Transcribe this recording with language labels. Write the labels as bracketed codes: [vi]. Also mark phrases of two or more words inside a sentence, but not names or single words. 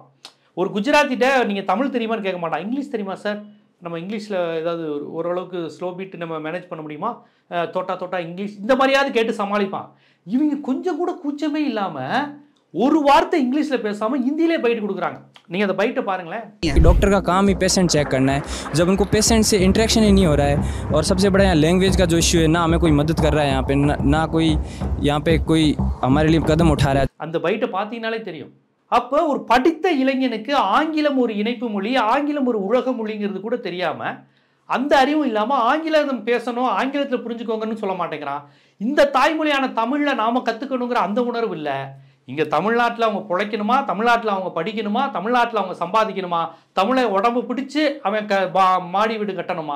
[ta] ஒரு குஜராத்திட்ட நீங்கள் தமிழ் தெரியுமான்னு கேட்க மாட்டான், இங்கிலீஷ் தெரியுமா சார், நம்ம இங்கிலீஷில் ஏதாவது ஓரளவுக்கு [en] slow beat [ta] நம்ம மேனேஜ் பண்ண முடியுமா, தோட்டா இங்கிலீஷ், இந்த மாதிரியாவது கேட்டு சமாளிப்பான். இவங்க கொஞ்சம் கூட கூச்சமே இல்லாமல் ஒரு வார்த்தை इंग्लिश பேசாம हिंदी பைட் கொடுக்குறாங்க. நீங்க அந்த பைட்டை பாருங்களேன். [hi] डॉक्टर का काम ही पेशेंट चेक करना है, जब उनको पेशेंट से इंटरेक्शन ही नहीं हो रहा है, और सबसे बड़ा यहाँ लैंग्वेज का जो इश्यू है, ना हमें कोई मदद कर रहा है यहाँ पे, ना कोई यहाँ पे कोई हमारे लिए कदम उठा रहा है. [ta] அந்த பைட்டை பார்த்தீங்கனாலே தெரியும். அப்போ ஒரு படித்த இளைஞனுக்கு ஆங்கிலம் ஒரு இணைப்பு மொழி, ஆங்கிலம் ஒரு உலக மொழிங்கிறது கூட தெரியாம, அந்த அறிவும் இல்லாமல் ஆங்கிலம் பேசணும், ஆங்கிலத்தில் புரிஞ்சுக்கோங்கன்னு சொல்ல மாட்டேங்கிறான். இந்த தாய்மொழியான தமிழில் நாம கற்றுக்கணுங்கிற அந்த உணர்வு இல்லை. இங்கே தமிழ்நாட்டில் அவங்க பிழைக்கணுமா, தமிழ்நாட்டில் அவங்க படிக்கணுமா, தமிழ்நாட்டில் அவங்க சம்பாதிக்கணுமா, தமிழை உடம்பு பிடிச்சி அவன் மாடி வீடு கட்டணுமா?